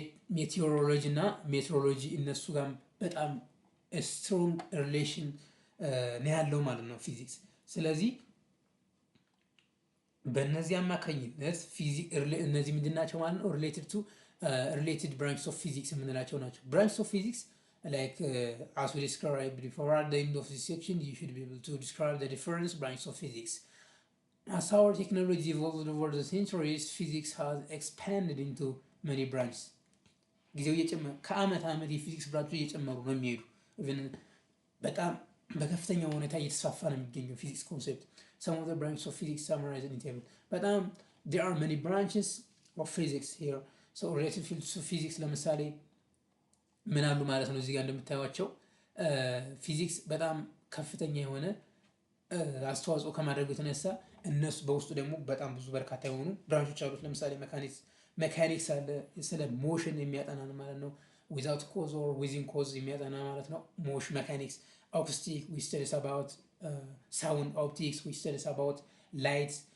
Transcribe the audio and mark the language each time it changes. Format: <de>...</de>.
<am>ሜቴዎሮሎጂ እና ሜትሮሎጂ እነሱ ጋር በጣም ስትሮንግ ሪሌሽን ነው ያለው ማለት ነው ፊዚክስ። ስለዚህ በእነዚህ አማካኝነት እነዚህ ምንድን ናቸው ማለት ነው? ሪሌትድ ብራንችስ ኦፍ ፊዚክስ</am> <en>የምንላቸው ናቸው። ብራንችስ ኦፍ ፊዚክስ like as we described before at the end of this section, you should be able to describe the different branches of physics. As our technology evolved over the centuries, physics has expanded into many branches.</en> <am>ጊዜው እየጨመረ ከአመት ዓመት የፊዚክስ ብራንቾች እየጨመሩ ነው የሚሄዱ። ኢቭን በጣም በከፍተኛ ሁኔታ እየተስፋፋ ነው የሚገኘው ፊዚክስ ኮንሴፕት።</am> <en>some of the branches of physics summarized in table</en> <am>በጣም</am> <en>there are many branches of physics here. so related fields of physics</en> <am>ለምሳሌ ምን አሉ ማለት ነው? እዚህ ጋር እንደምታዩቸው ፊዚክስ በጣም ከፍተኛ የሆነ አስተዋጽኦ ከማድረጉ የተነሳ እነሱ በውስጡ ደግሞ በጣም ብዙ በርካታ የሆኑ ብራንቾች አሉት። ለምሳሌ ሜካኒክስ አለ፣ ስለ ሞሽን የሚያጠና ማለት ነው።</am> <en>ዊዛውት ኮዝ ኦር ዊዚን ኮዝ</en> <am>የሚያጠና ማለት ነው ሞሽን ሜካኒክስ። አኩስቲክ</am> <en>ዊ ስተዲስ አባውት ሳውንድ።</en> <am>ኦፕቲክስ</am> <en>ዊ ስተዲስ አባውት ላይት</en>